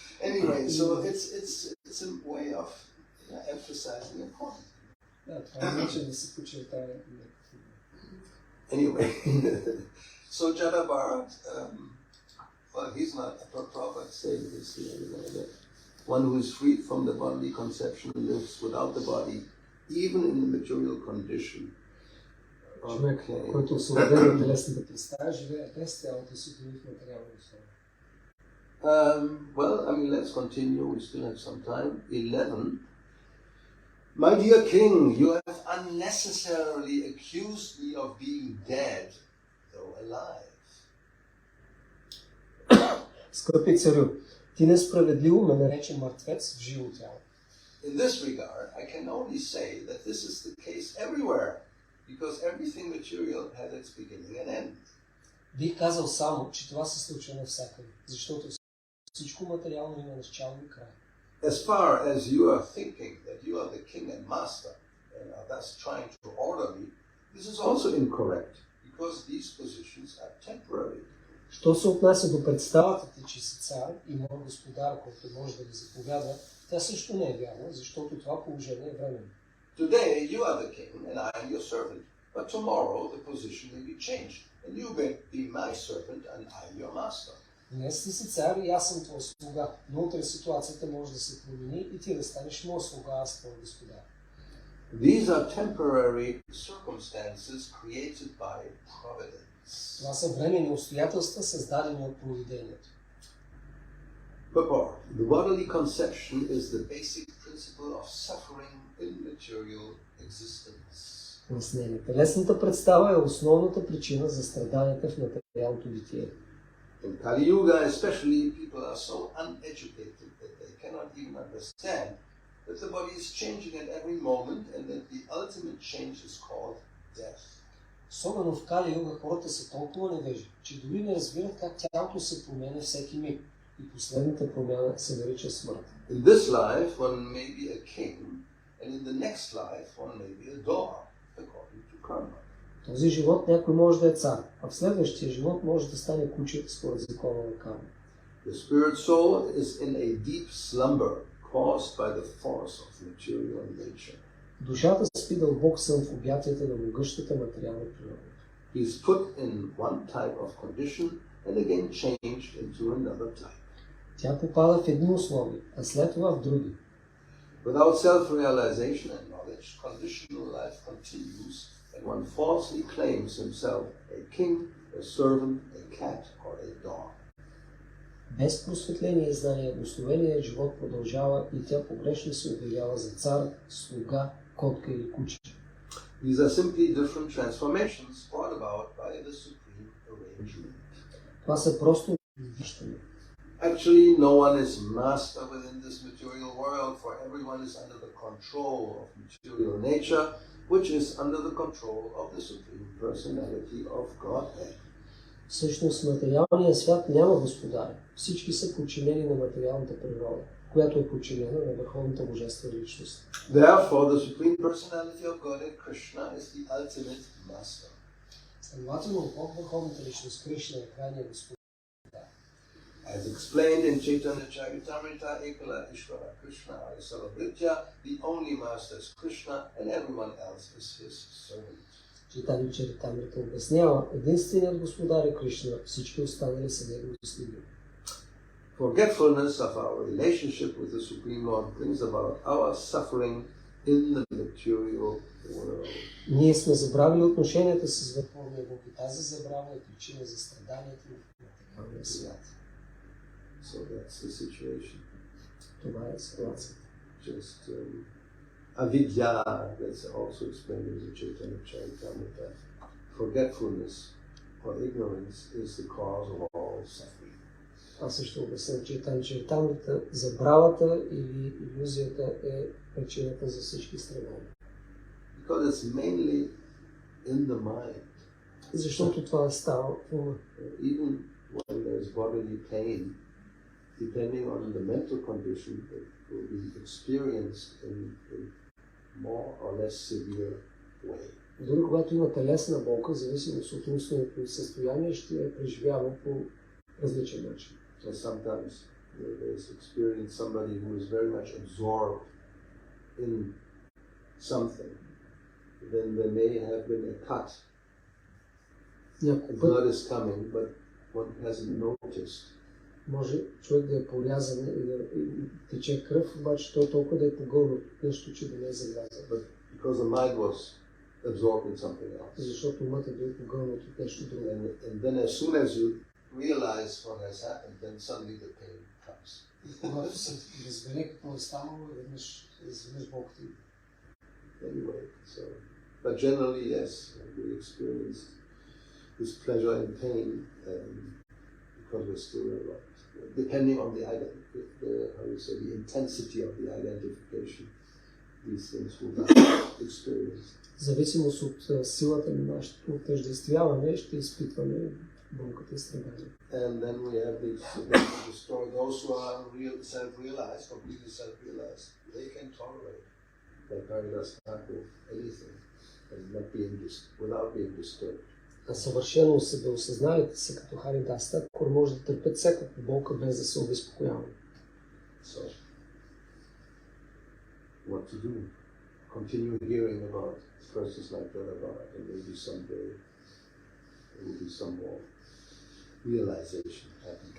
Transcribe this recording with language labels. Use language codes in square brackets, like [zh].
[en] Anyway, so it's a way of emphasizing the point. [bg] Да, това е начин да се подчертае. [en] Anyway, so Jada Bharat, well, he's not a prophet saying this here. One who is freed from the bodily conception lives without the body, even in the material condition. [bg] Човек, който освободен от телесната представа, живее без тялото и се отдели в материална условия. [en] Well, I mean, let's continue. We still have some time. 11. My dear king, you have unnecessarily accused me of being dead, though alive. [bg] Скъпи царю, ти несправедливо ме нарече мъртвец в живо тяло. [en] In this regard, I can only say that this is the case everywhere, because everything material has its beginning and end. [bg] Бих казал само, че това се случва навсякъде, защото всичко материално има начало и край. [en] As far as you are thinking that you are the king and master and are thus trying to order me, this is also incorrect, because these positions are temporary. [bg] Що се отнася до представата ти, че си цар и мой господар, който може да ви заповядва, тя също не е вярна, защото това положение е временно. [en] Today you are the king and I am your servant, but tomorrow the position may be changed, and you may be my servant and I am your master. [bg] Днес ти си цар и аз съм твой слуга, но утре ситуацията може да се промени и ти да станеш мой слуга, аз твой господар. [en] These are temporary circumstances created by providence. [bg] Това са временни обстоятелства, създадени от провидението. [en] Purport. The bodily conception is the basic principle of suffering in material existence. [bg] Пояснение. Телесната представа е основната причина за страданията в материалното битие. [en] In Kali Yuga especially, people are so uneducated that they cannot even understand that the body is changing at every moment and that the ultimate change is called death. [bg] Особено в Кали Юга хората са толкова невежи, че дори не разбират как тялото се променя всеки миг и последната промяна се нарича смърт. [en] In this life one may be a king and in the next life one may be a dog, according to karma. [bg] В този живот някой може да е цар, а в следващия живот може да стане куче според закона на карма. [en] The spirit soul is in a deep slumber caused by the force of material nature. [bg] Душата спи дълбок сън в обятията на могъщата материална природа. [en] He is put in one type of condition and again changed into another type. [bg] Тя попада в едни условия, а след това в други. [en] Without self-realization and knowledge, conditional life continues and one falsely claims himself a king, a servant, a cat or a dog. [bg] Без просветление и знание, благословеният живот продължава и тя погрешно се обявява за цар, слуга, котка или куче. [en] These are simply different transformations brought about by the supreme arrangement. [bg] Това са просто виждания. [en] Actually, no one is master within this material world, for everyone is under the control of material nature, which is under the control of the Supreme Personality of Godhead. [bg] Всъщност в материалния свят няма господар. Всички са подчинени на материалната природа, която е подчинена на върховната божествена личност. [en] Therefore, the Supreme Personality of Godhead, Krishna, is the ultimate master. [bg] Следователно, Бог, върховната личност, Кришна е крайният господар. [en] As explained in Chaitanya Charitamrita, [bn] Ekala Ishvara Krishna Arisala Vritya, [en] the only master is Krishna and everyone else is his servant. [bg] Чайтанья Чаритамрита обяснява, единственият господар е Кришна, всички останали са негови слуги. [en] Forgetfulness of our relationship with the Supreme Lord brings about our suffering in the material world. [bg] Ние сме забравили отношенията си с Върховния Бог и тази забрава е причина за страданията в материалния свят. [en] So that's the situation. [bg] Това е ситуацията. [en] Just avidya, that's also explained in the Chaitanya Charitamrita. Forgetfulness or ignorance is the cause of all suffering. [bg] Това също обясня Чайтанья Чаритамрита. Забравата или илюзията е причината за всички страдания. [en] Because it's mainly in the mind. [bg] Защото това става в ума. [en] Even when there's bodily pain, depending on the mental condition, it will be experienced in a more or less severe way. [bg] Дори когато има телесна болка, в зависимост от умственото състояние, ще я преживява по различен начин. [en] So sometimes there's experience somebody who is very much absorbed in something. Then there may have been a cut. [bg] Някой [en] Blood [bg] път [en] is coming, but one hasn't noticed. [bg] може човек да е порязан и да тече кръв, обаче той толкова да е погълнат от нещо, че да не е забелязал. [en] But because the mind was absorbed in something else. [bg] Защото умът е бил погълнат от нещо друго. [en] And then as soon as you realize what has happened, then suddenly the pain comes. [bg] Когато се разбере какво е станало, изведнъж болката идва. [en] Anyway, so, but generally, yes, we experience this pleasure and pain because we're still depending on the how you say, the intensity of the identification. These things will not experience. [bg] В зависимост от силата на нашето тъждествяване, ще изпитваме болката и страдания. [en] And then we have the story. Those who are self-realized, completely self-realized, they can tolerate that Haridas Thakur anything and not being without being disturbed. [bg] А съвършено себеосъзналите се като Харидас Такур може да търпят всякаква болка без да се обезпокояват. [en] So, what to do? Continue hearing about persons like Bhagavan, and maybe someday there will be some more realization happening.